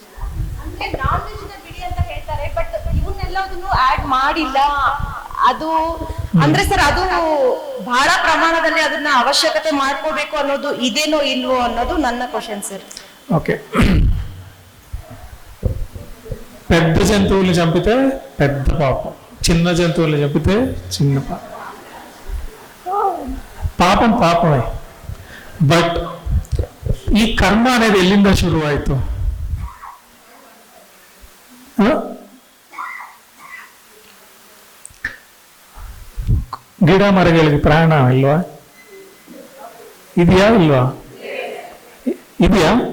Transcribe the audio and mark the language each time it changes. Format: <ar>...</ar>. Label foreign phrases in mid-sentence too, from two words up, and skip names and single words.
<kn>ಬಿಡಿ ಅಂತ ಹೇಳ್ತಾರೆ, ಬಟ್ ಇವನ್ನೆಲ್ಲದನ್ನು ಆಡ್ ಮಾಡಿಲ್ಲ. ಅದು ಅಂದ್ರೆ ಸರ್, ಅದು ಬಹಳ ಪ್ರಮಾಣದಲ್ಲಿ ಅದನ್ನ ಅವಶ್ಯಕತೆ ಮಾಡ್ಕೋಬೇಕು ಅನ್ನೋದು ಇದೇನೋ ಇಲ್ವೋ ಅನ್ನೋದು ನನ್ನ ಕ್ವಶನ್ ಸರ್. ಓಕೆ,</kn> <te>పెద్ద జంతువుల్ని చంపితే పెద్ద పాపం, చిన్న జంతువుల్ని చంపితే చిన్న పాపం. పాపం పాపమే. బట్</te> <kn>ಈ ಕರ್ಮ</kn> <te>అనేది</te> <kn>ಎಲ್ಲಿಂದ ಶುರುವಾಯಿತು? ಗಿಡ ಮರಗಳಿಗೆ ಪ್ರಾಣ ಇಲ್ವಾ? ಇದೆಯಾ ಇಲ್ವಾ? ಇದೆಯಾ?</kn>